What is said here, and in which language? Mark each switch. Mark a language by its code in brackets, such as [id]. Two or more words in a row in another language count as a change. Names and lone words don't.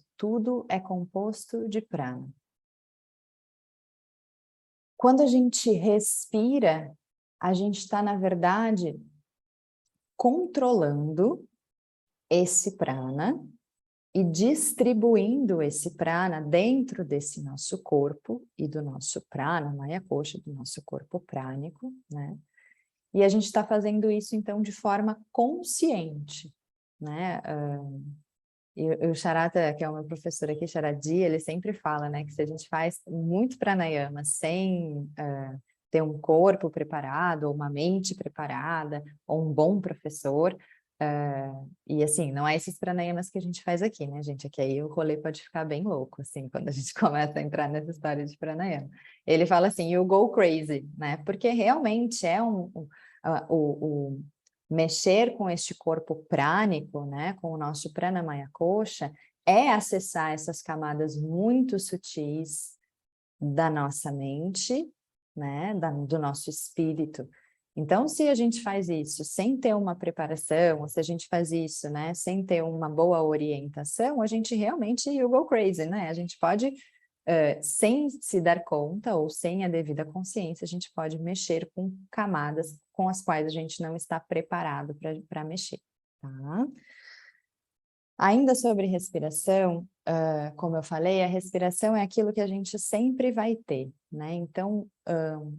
[pt] Tudo é composto de prana. Quando a gente respira, a gente está, na verdade, controlando esse prana e distribuindo esse prana dentro desse nosso corpo e do nosso prana, maya kosha, do nosso corpo prânico, né? E a gente está fazendo isso, então, de forma consciente, né? E o Charata, que é o meu professor aqui, Charadi, ele sempre fala, né, que se a gente faz muito pranayama sem ter um corpo preparado, ou uma mente preparada, ou um bom professor, e assim, não é esses pranayamas que a gente faz aqui, né, gente? Aqui aí o rolê pode ficar bem louco, assim, quando a gente começa a entrar nessa história de pranayama. Ele fala assim, [en] you go crazy, [pt] né? Porque realmente é o mexer com este corpo prânico, né, com o nosso pranamaya kosha, é acessar essas camadas muito sutis da nossa mente, né, do nosso espírito. Então, se a gente faz isso sem ter uma preparação, ou se a gente faz isso, né, sem ter uma boa orientação, a gente realmente [en] you go crazy, [pt] né? A gente pode, sem se dar conta ou sem a devida consciência, a gente pode mexer com camadas com as quais a gente não está preparado para mexer, tá? Ainda sobre respiração, como eu falei, a respiração é aquilo que a gente sempre vai ter, né?